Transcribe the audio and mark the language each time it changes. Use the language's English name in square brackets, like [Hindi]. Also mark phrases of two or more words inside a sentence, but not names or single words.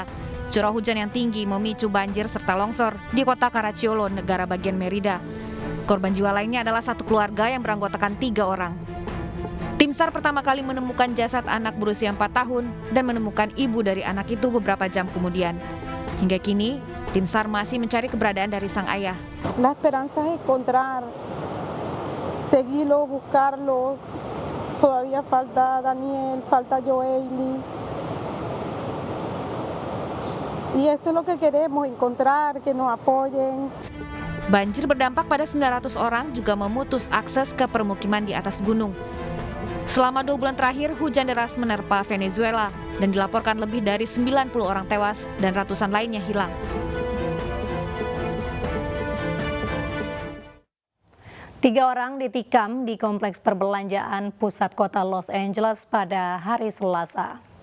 [Indonesian] Curah hujan yang tinggi memicu banjir serta longsor di kota Caracciolo, negara bagian Merida. Korban jiwa lainnya adalah satu keluarga yang beranggotakan 3 orang. Tim SAR pertama kali menemukan jasad anak berusia 4 tahun dan menemukan ibu dari anak itu beberapa jam kemudian. Hingga kini, tim SAR masih mencari keberadaan dari sang ayah. [Spanish] La esperanza es encontrar, seguirlos, buscarlos. Todavía falta Daniel, falta Joely. Y eso es lo que queremos, encontrar, que nos apoyen. [Indonesian] Banjir berdampak pada 900 orang juga memutus akses ke permukiman di atas gunung. Selama 2 bulan terakhir, hujan deras menerpa Venezuela dan dilaporkan lebih dari 90 orang tewas dan ratusan lainnya hilang. Tiga orang ditikam di kompleks perbelanjaan pusat kota Los Angeles pada hari Selasa.